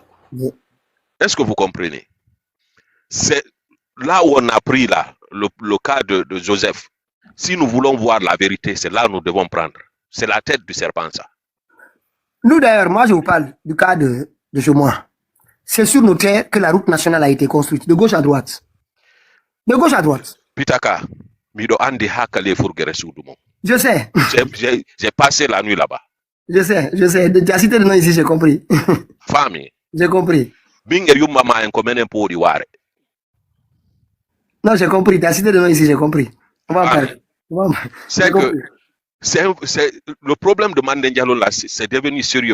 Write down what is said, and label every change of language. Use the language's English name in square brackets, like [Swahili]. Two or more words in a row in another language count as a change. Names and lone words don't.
[French] Est-ce que vous comprenez? C'est là où on a pris le cas de Joseph. Si nous voulons voir la vérité, c'est là où nous devons prendre. C'est la tête du serpent, ça. Nous, d'ailleurs, moi, je vous parle du cas de chez moi. C'est sur nos terres que la route nationale a été construite, de gauche à droite. De gauche à droite. [Fula] Pitaka, mido andi hakale furgere sudumo. [French] Je sais. J'ai passé la nuit là-bas. Je sais. Tu as cité le nom ici, j'ai compris. Famille. J'ai compris. [Fula] Binge yumama [French] en commun pour [Fula] ware. [French] Non, j'ai compris. Tu as cité le nom ici, j'ai compris. On va en parler. C'est que le problème de Mandeng Diallo là, c'est devenu sérieux.